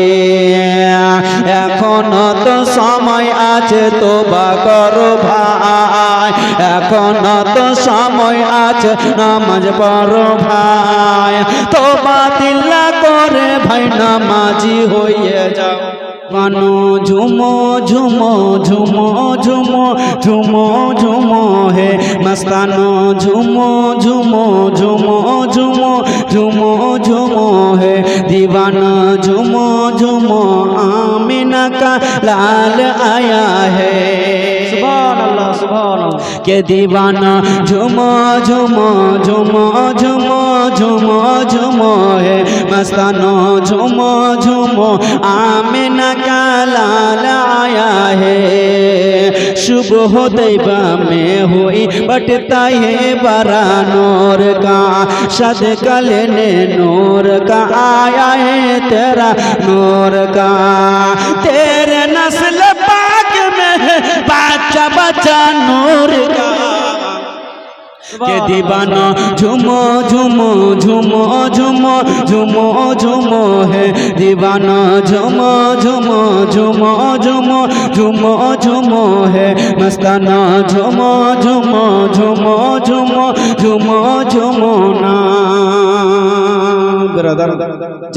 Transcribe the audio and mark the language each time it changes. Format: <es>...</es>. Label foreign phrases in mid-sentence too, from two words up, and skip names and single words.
<bn>এখনো তো সময় আছে তোবা করো ভাই, এখনো তো সময় আছে নামাজ পড়ো ভাই, তোবা তিল্লা করে ভাই নামাজি হয়ে যাও।</bn> <hi>बानो झूमो झूमो झूमो झूमो झूमो झूमो हे मस्तानो, झूमो झूमो झूमो झूमो झूमो झूमो हे दीवाना। झुमो झुमो आमिना का लाल आया है, सुभानअल्लाह सुभानअल्लाह। के दीवाना झुमो झुमो झुमो झुमो झुमो झुमो है मस्तानो, झुमो झुमो आमिना का लाल आया है। सुबह तैबा में हुई बटता है बरा नूर का, सदका लेने नूर का आया है तेरा नूर का। तेरे नस्ल पाक में है बच्चा बच्चा नूर का, के दीवाना। झुमो झुमो झुमो झुमो झुमो झुमो है दीवाना, झुमो झुमो झुमो झुमो झुमो झुमो है मस्ताना। झुमो झुमो झुमो झुमो झुमो झुमो ना ब्रदर।</hi>